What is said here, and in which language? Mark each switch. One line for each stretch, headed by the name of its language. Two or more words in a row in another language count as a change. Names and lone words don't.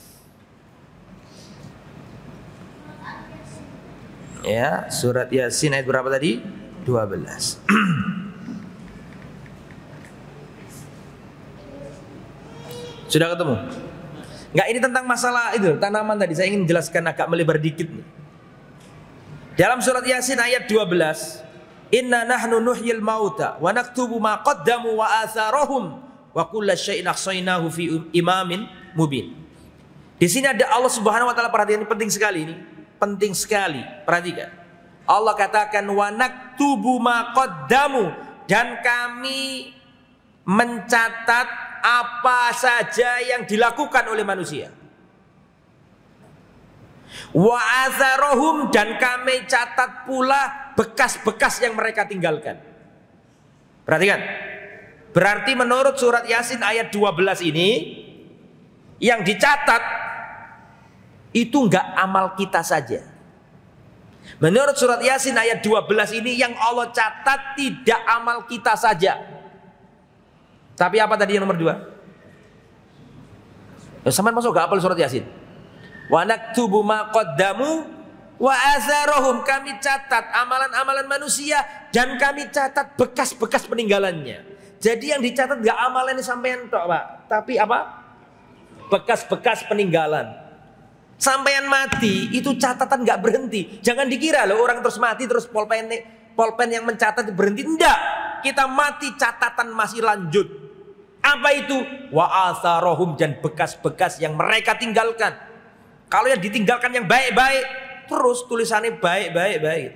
Indonesian: Ya, surat Yasin ayat berapa tadi? 12. Sudah ketemu? Enggak, ini tentang masalah itu tanaman tadi. Saya ingin jelaskan agak melebar dikit nih. Dalam surat Yasin ayat 12,
Arabic: إنا نحن نحيي الموتى ونكتب ما قدموا وآثارهم وكل شيء أحصيناه في إمام مبين.
Indonesian: Di sini ada Allah
Arabic: سبحانه وتعالى,
Indonesian: perhatian, ini penting sekali ini. Penting sekali, perhatikan. Allah katakan
Arabic: ونكتب ما قدموا,
Indonesian: dan kami mencatat apa saja yang dilakukan oleh manusia.
Arabic: وآثارهم,
Indonesian: dan kami catat pula bekas-bekas yang mereka tinggalkan. Perhatikan. Berarti menurut surat Yasin ayat 12 ini, yang dicatat itu enggak amal kita saja. Menurut surat Yasin ayat 12 ini, yang Allah catat tidak amal kita saja. Tapi apa tadi yang nomor 2? Sampean masuk gak hafal surat Yasin?
Arabic: ونكتب ما قدموا وآثارهم,
Indonesian: kami catat amalan-amalan manusia dan kami catat bekas-bekas peninggalannya. Jadi yang dicatat gak amalan ini sampean tok, Pak, tapi apa? Bekas-bekas peninggalan. Sampean mati itu catatan gak berhenti. Jangan dikira loh orang terus mati terus polpen yang mencatat berhenti. Enggak. Kita mati catatan masih lanjut. Apa itu?
Arabic: وآثارهم,
Indonesian: dan bekas-bekas yang mereka tinggalkan. Kalau yang ditinggalkan yang baik-baik, terus tulisannya baik-baik.